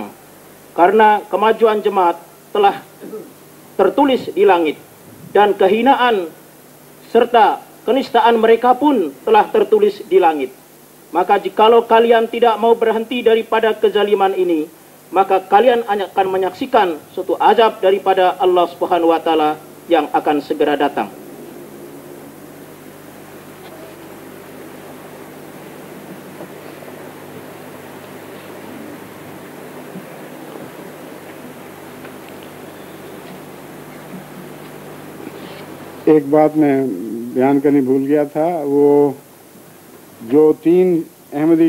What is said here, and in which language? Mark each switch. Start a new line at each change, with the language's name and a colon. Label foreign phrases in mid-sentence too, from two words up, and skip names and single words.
Indonesian: Karena kemajuan jemaat telah tertulis di langit, dan kehinaan serta kenistaan mereka pun telah tertulis di langit. Maka jikalau kalian tidak mau berhenti daripada kezaliman ini, maka kalian akan menyaksikan suatu azab daripada
Arabic: الله سبحانه وتعالى
Indonesian: yang akan segera datang.
Urdu: ایک بات میں بیان کرنی بھول گیا تھا، وہ جو 3 احمدی